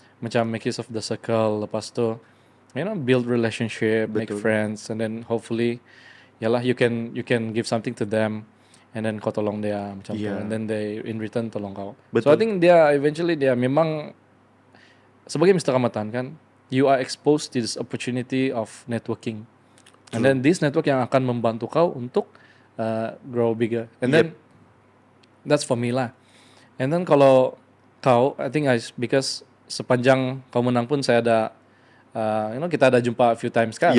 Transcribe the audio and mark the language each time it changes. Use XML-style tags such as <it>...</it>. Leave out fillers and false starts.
<ms>Macam</ms> <en>make use of the circle,</en> <ms>lepas tu,</ms> <en>build relationship, make friends, and then hopefully, yalah you can give something to them, and then</en> <ms>kau tolong dia macam tu,</ms> <en>and then they in return</en> <ms>tolong kau.</ms> <en>So I think</en> <ms>dia memang sebagai Mr.</ms> <en>Kamatan kan, you are exposed to this opportunity of networking. And then this network</en> <ms>yang akan membantu kau untuk</ms> <en>grow bigger. And then that's for me lah. And then</en> <ms>kalau kau,</ms> <en>I think because</en> <ms>sepanjang kau menang pun saya ada, kita ada jumpa</ms> <en>a few times</en> <ms>kan.</ms>